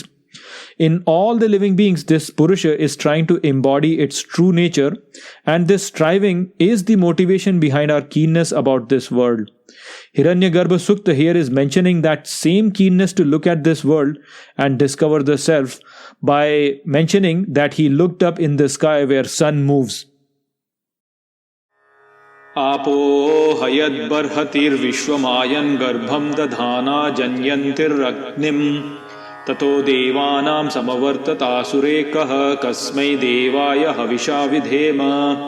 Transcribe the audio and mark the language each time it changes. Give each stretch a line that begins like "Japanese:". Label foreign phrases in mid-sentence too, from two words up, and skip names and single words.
English: In all the living beings, this Purusha is trying to embody its true nature, and this striving is the motivation behind our keenness about this world. Hiranyagarbha Sukta here is mentioning that same keenness to look at this world and discover the self by mentioning that he looked up in the sky where sun moves.
Sanskrit: आपो ह यद् बृहतीर् विश्वम् आयन् गर्भं दधाना जनयन्तीर् अग्निम् ततो देवानां समवर्तत सुरेकः कस्मै देवाय हविषा विधेम.